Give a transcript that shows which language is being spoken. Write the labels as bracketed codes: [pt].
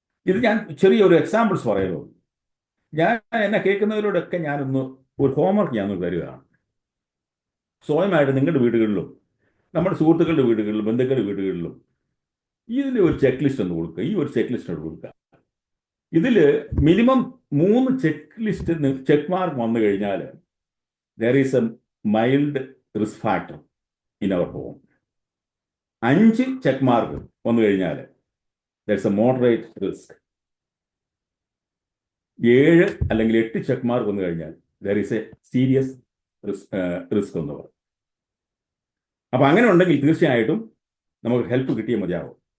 [ml] ഇത് ഞാൻ ചെറിയൊരു എക്സാമ്പിൾസ് പറയുള്ളൂ. എന്നെ കേൾക്കുന്നവരോടൊക്കെ ഒരു ഹോംവർക്ക് ഞാനൊന്ന് തരികയാണ്. സ്വയമായിട്ട് നിങ്ങളുടെ വീടുകളിലും നമ്മുടെ സുഹൃത്തുക്കളുടെ വീടുകളിലും ബന്ധുക്കളുടെ വീടുകളിലും ഇതിൽ ഒരു ചെക്ക് ലിസ്റ്റ് ഒന്ന് കൊടുക്കുക. ഈ ഒരു ചെക്ക് ലിസ്റ്റ് കൊടുക്കുക. ഇതിൽ മിനിമം 3 ചെക്ക് മാർക്ക് വന്നു കഴിഞ്ഞാൽ [en] there is a mild risk factor in our home. [ml] 5 check mark വന്നു കഴിഞ്ഞാൽ [en] That's a moderate risk. [ml] 7 അല്ലെങ്കിൽ 8 ചെക്ക് മാർക്ക് വന്നു കഴിഞ്ഞാൽ [en] there is a serious risk [ml] എന്ന് പറയും. അപ്പം അങ്ങനെ ഉണ്ടെങ്കിൽ തീർച്ചയായിട്ടും നമുക്ക് ഹെൽപ്പ് കിട്ടിയേ മതിയാവും.